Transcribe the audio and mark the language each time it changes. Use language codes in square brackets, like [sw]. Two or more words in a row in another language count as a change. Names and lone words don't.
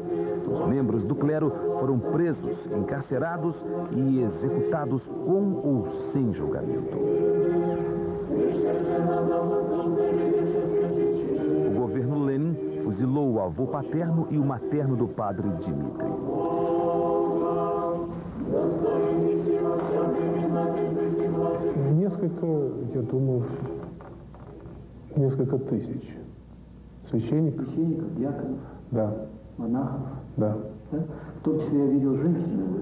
[pt] Os membros do clero foram presos, encarcerados e executados com ou sem julgamento. O governo Lenin fuzilou o avô paterno e o materno do padre Dmitri. [ru] Несколько, я думаю, несколько тысяч священников. Священников, диаконов? Да. Монахов? Да. Да? В том числе я видел женщины были?